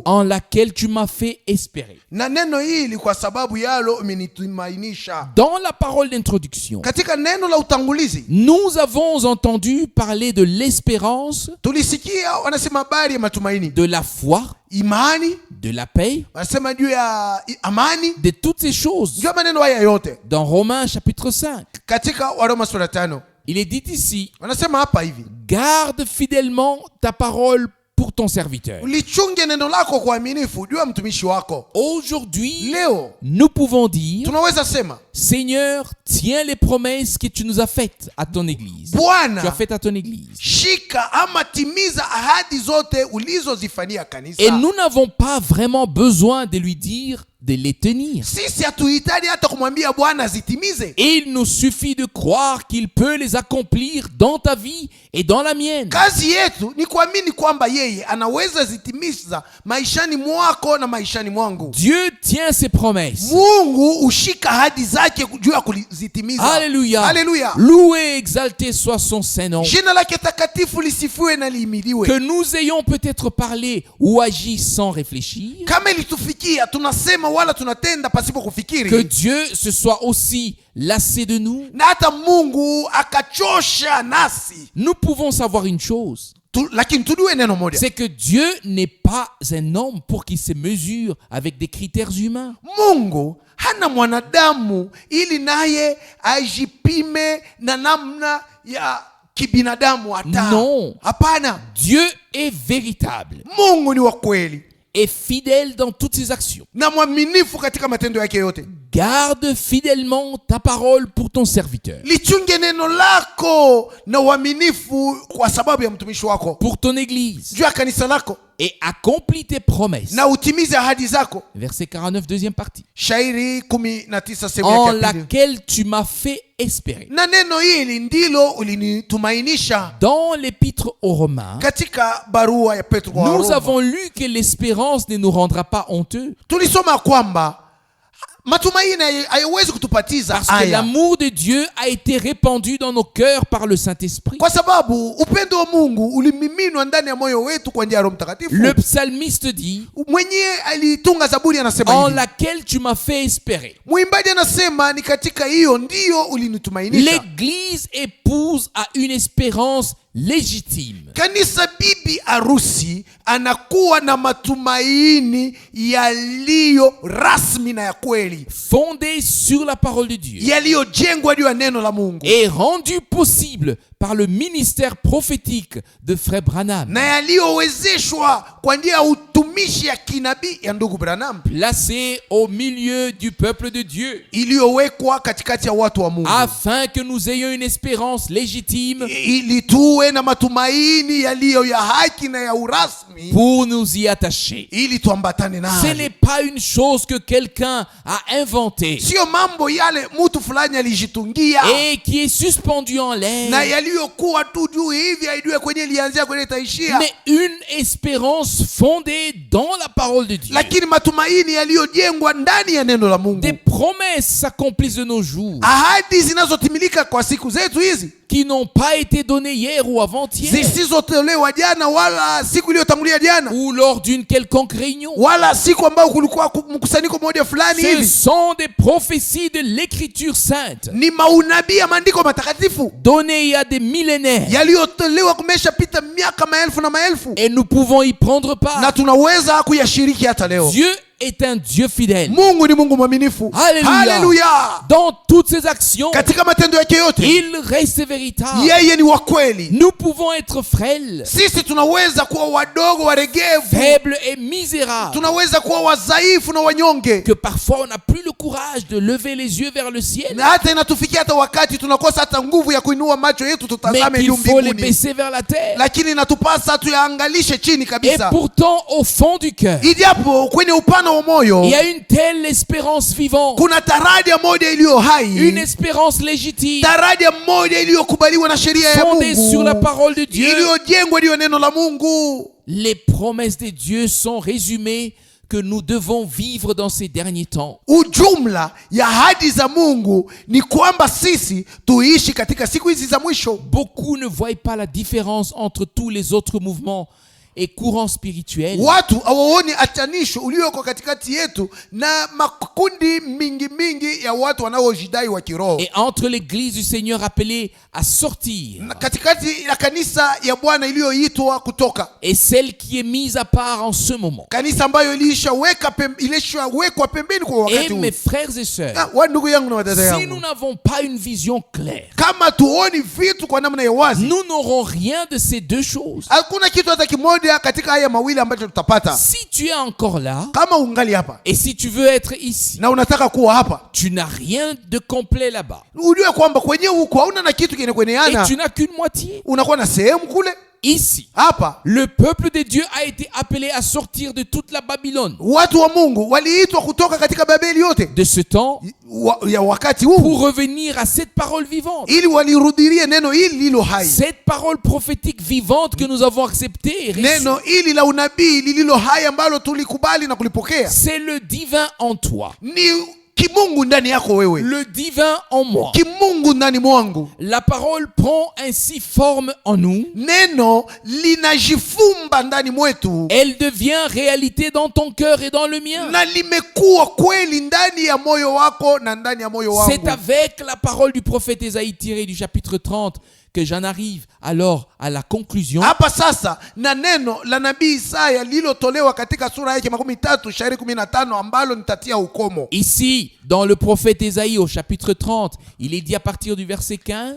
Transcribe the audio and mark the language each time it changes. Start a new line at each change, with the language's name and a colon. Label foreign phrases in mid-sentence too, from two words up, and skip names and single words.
French: en laquelle tu m'as fait espérer.
Swahili: na neno hili kwa sababu yalo umenitumainisha.
French: Dans la parole d'introduction,
Swahili: Katika neno la utangulizi
French: nous avons entendu parler de l'espérance,
Swahili: tulisikia wanasema habari ya matumaini,
French: de la foi,
Swahili: imani,
French: de la paix,
Swahili: wanasema juu ya amani,
French: de toutes ces choses.
Swahili: juu maneno haya yote.
French: Dans Romains chapitre 5,
Swahili: Katika Waroma sura 5
French: il est dit ici:
Swahili: wanasema hapa hivi,
French: garde fidèlement ta parole pour ton serviteur.
Swahili: ulichunge neno lako kwa uaminifu juu ya mtumishi wako.
French: Aujourd'hui,
Swahili: Leo
French: nous pouvons dire:
Swahili: tunaweza sema,
French: Seigneur, tiens les promesses que tu nous as faites à ton église.
Swahili: Bwana,
French: Tu as fait à ton église.
Swahili: shika ama timiza ahadi zote ulizozifanyia kanisa.
French: Et nous n'avons pas vraiment besoin de lui dire de les tenir.
Swahili: Sisi hatuhitaji hata kumwambia Bwana zitimize.
French: Il nous suffit de croire qu'il peut les accomplir dans ta vie et dans la mienne.
Swahili: Kazi yetu ni kuamini kwamba yeye anaweza zitimiza maishani mwako na maishani mwangu.
French: Dieu tient ses promesses.
Swahili: Mungu ushika ahadi zake juu ya kuzitimiza.
French: Alléluia.
Swahili: Alléluia.
French: Loué et exalté soit son saint nom.
Swahili: Jina lake takatifu lisifiwe na lihimidiwe.
French: Que nous ayons peut-être parlé ou agi sans réfléchir.
Swahili: Kama ilitufikia tunasema wala tunatenda pasipo kufikiri.
French: Que Dieu se soit aussi lassé de nous.
Swahili: Na hata Mungu akachosha nasi.
French: Nous pouvons savoir une chose.
Swahili: Lakini tujue neno moja.
French: C'est que Dieu n'est pas un homme pour qu'il se mesure avec des critères humains.
Swahili: Mungu hana mwanadamu ili naye ajipime na namna ya kibinadamu hata.
French: Non.
Swahili: Hapana.
French: Dieu est véritable.
Swahili: Mungu ni wa kweli.
French: Et fidèle dans toutes ses actions.
Swahili: Na mwaminifu katika matendo yake yote.
French: Garde fidèlement ta parole pour ton serviteur.
Swahili: Lichunge neno lako na uaminifu kwa sababu ya mtumishi wako.
French: Pour ton église.
Swahili: Juu ya kanisa lako.
French: Et accomplis tes promesses.
Swahili: Na utimize ahadi zako.
French: Verset 49, deuxième partie.
Swahili: Shairi 19 sehemu
French: En
Swahili: yake ya pili.
French: laquelle tu m'as fait espérer.
Swahili: Na neno hili ndilo ulinitumainisha.
French: Dans l'épître aux Romains,
Swahili: Katika barua ya Petro kwa
French: nous
Swahili: Roma,
French: avons lu que l'espérance ne nous rendra pas honteux.
Swahili: tulisoma kwamba matumaini hayawezi kutupatiza
French: Parce que
Swahili: haya.
French: l'amour de Dieu a été répandu dans nos cœurs par le Saint-Esprit.
Swahili: Kwa sababu upendo wa Mungu ulimiminwa ndani ya moyo wetu kwa njia ya Roho Mtakatifu.
French: Le psalmiste dit:
Swahili: Mwenyewe alitunga Zaburi anasema
French: en
Swahili: hivi.
French: laquelle tu m'as fait espérer.
Swahili: Mwimbaji anasema ni katika hiyo ndio ulinitumainisha.
French: L'église est l'épouse a une espérance légitime.
Swahili: Kanisa bibi harusi anakuwa na matumaini yaliyo rasmi na ya kweli,
French: Fondée sur la parole de Dieu
Swahili: yaliyojengwa juu ya neno la Mungu,
French: et rendue possible par le ministère prophétique de Frère Branham,
Swahili: na yaliyowezeshwa kwa njia ya utumishi ya kinabii ya ndugu Branham,
French: placée au milieu du peuple de Dieu,
Swahili: iliyowekwa katikati ya watu wa Mungu,
French: afin que nous ayons une espérance légitime
Swahili: ili tuwe na matumaini yaliyo ya haki na ya urasmi,
French: pour nous y attacher.
Swahili: ili tuambatane
French: Ce
Swahili: nayo.
French: n'est pas une chose que quelqu'un a inventée
Swahili: Sio mambo yale mtu fulani alijitungia
French: et qui est suspendue en l'air,
Swahili: na yaliyokuwa tu juu hivi, haijue kwenye ilianzia kwenye itaishia,
French: mais une espérance fondée dans la parole de Dieu.
Swahili: lakini matumaini yaliyojengwa ndani ya neno la Mungu,
French: Des promesses s'accomplissent de nos jours
Swahili: ahadi zinazotimilika kwa siku zetu hizi,
French: qui n'ont pas été données hier ou avant-hier
Swahili: zisizotolewa jana wala siku iliyotangulia jana
French: ou lors d'une quelconque réunion.
Swahili: wala siku ambayo kulikuwa mkusanyiko mmoja fulani
French: Ce
Swahili: hivi.
French: sont des prophéties de l'écriture sainte
Swahili: Ni maunabii ya maandiko matakatifu
French: données il y a des millénaires
Swahili: yaliyotolewa kumeshapita miaka maelfu na maelfu,
French: et nous pouvons y prendre
Swahili: na
French: part.
Swahili: tunaweza kuyashiriki hata leo.
French: Dieu est un Dieu fidèle.
Swahili: Mungu ni Mungu mwaminifu.
French: Alléluia.
Swahili: Haleluya.
French: Dans toutes ses actions,
Swahili: Katika matendo yake yote
French: il reste véritable.
Swahili: yeye ni wa kweli.
French: Nous pouvons être frêles,
Swahili: Sisi tunaweza kuwa wadogo, waregevu,
French: faibles et misérables,
Swahili: tunaweza kuwa wadhaifu na wanyonge,
French: que parfois on n'a plus le courage de lever les yeux vers le ciel,
Swahili: na hata inatufikia hata wakati tunakosa hata nguvu ya kuinua macho yetu
French: mais
Swahili: tutazame
French: qu'il
Swahili: juu
French: faut les
Swahili: mbinguni,
French: baisser vers la terre.
Swahili: lakini inatupasa tuyaangalishe chini
French: Et
Swahili: kabisa.
French: pourtant, au fond du cœur,
Swahili: Ijapo kwenye upana wa moyo
French: il y a une telle espérance vivante,
Swahili: kuna taraja moja iliyo hai,
French: une espérance légitime,
Swahili: taraja moja iliyokubaliwa na sheria ya
French: fondée sur la
Swahili: Mungu,
French: parole de Dieu.
Swahili: iliyojengwa juu ya neno la Mungu.
French: Les promesses de Dieu sont résumées que nous devons vivre dans ces derniers temps.
Swahili: Ujumla ya ahadi za Mungu ni kwamba sisi tuishi katika siku hizi za mwisho.
French: Beaucoup ne voient pas la différence entre tous les autres mouvements et courants spirituels.
Swahili: Watu hawaoni atanisho ulioko katikati yetu na makundi mingi ya watu wanaojidai wa kiroho,
French: Et entre l'église du Seigneur appelée à sortir
Swahili: na katikati ya kanisa ya Bwana iliyoitwa kutoka,
French: et celle qui est mise à part en ce moment.
Swahili: kanisa ambayo ilishawekwa pembeni kwa
French: Et
Swahili: wakati huu.
French: mes frères et sœurs,
Swahili: Wa ndugu yangu na wadada
French: si nous
Swahili: yangu,
French: n'avons pas une vision claire,
Swahili: kama tuoni vitu kwa namna ya wazi,
French: nous n'aurons rien de ces deux choses.
Swahili: hakuna kitu hata kimoja katika haya mawili ambacho tutapata.
French: Si tu es encore là
Swahili: Kama ungali hapa
French: et si tu veux être ici,
Swahili: na unataka kuwa hapa,
French: tu n'as rien de complet là-bas
Swahili: ujue kwamba kwenye huko hauna na kitu
French: et
Swahili: kwenyeana,
French: tu n'as qu'une moitié.
Swahili: unakuwa na sehemu kule.
French: Ici,
Swahili: Hapa
French: le peuple de Dieu a été appelé à sortir de toute la Babylone
Swahili: watu wa Mungu waliitwa kutoka katika Babeli yote
French: de ce temps
Swahili: ya wakati huu,
French: pour revenir à cette parole vivante,
Swahili: ili walirudirie neno hili lilo hai,
French: cette parole prophétique vivante que nous avons acceptée et reçue.
Swahili: neno hili la unabii lililo hai ambalo tulikubali na kulipokea.
French: C'est le divin en toi,
Swahili: Ni kimungu ndani yako wewe,
French: le divin en moi.
Swahili: kimungu ndani mwangu.
French: La parole prend ainsi forme en nous.
Swahili: Neno linajifumba ndani mwetu
French: Elle devient réalité dans ton cœur et dans le mien.
Swahili: na limekuwa kweli ndani ya moyo wako na ndani ya moyo
French: C'est
Swahili: wangu.
French: avec la parole du prophète Ésaïe tirée du chapitre 30 que j'en arrive alors à la conclusion.
Swahili: Hapa sasa na neno la nabii Isaya lililotolewa katika sura yake 13 shairi 15 ambalo nitatia ukomo.
French: Ici, dans le prophète Ésaïe au chapitre 30, il est dit à partir du verset 15,